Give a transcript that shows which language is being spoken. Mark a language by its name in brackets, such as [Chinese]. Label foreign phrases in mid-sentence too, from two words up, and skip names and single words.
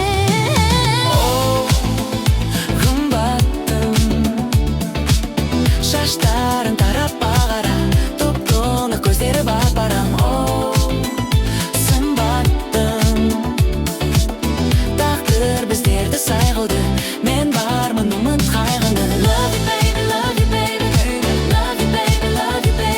[Kazakh] Шаштарын тарап бағара, топ-тоңы көздері бап-барам. Сымбаттың тағдыр біздерді сай қылды, мен бармын ұмыт қайғынды. [English] Love you baby, love you baby, love you baby, love you